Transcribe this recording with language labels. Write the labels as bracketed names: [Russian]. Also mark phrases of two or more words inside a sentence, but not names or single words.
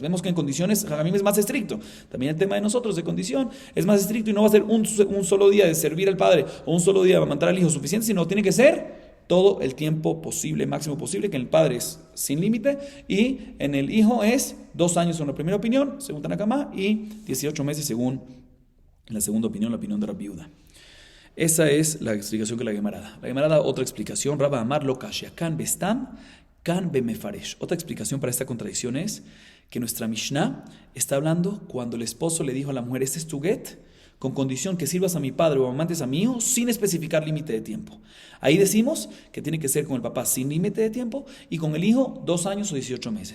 [Spanish] Vemos que en condiciones Jamim es más estricto. También el tema de nosotros de condición es más estricto y no va a ser un solo día de servir al padre o un solo día de amamantar al hijo suficiente, sino tiene que ser todo el tiempo posible, máximo posible, que en el padre es sin límite y en el hijo es 2 años según la primera opinión, según Tanakama, y 18 meses según la segunda opinión, la opinión de Rabbi Yehuda. Esa es la explicación que la Gemara da. La Gemara da otra explicación, [Aramaic] רבה אמר לא קשיא כאן בסתם כאן במפרש. [Spanish] Otra explicación para esta contradicción es que nuestra Mishnah está hablando cuando el esposo le dijo a la mujer, este es tu get, con condición que sirvas a mi padre o amantes a mi hijo sin especificar límite de tiempo. Ahí decimos que tiene que ser con el papá sin límite de tiempo y con el hijo 2 años o 18 meses.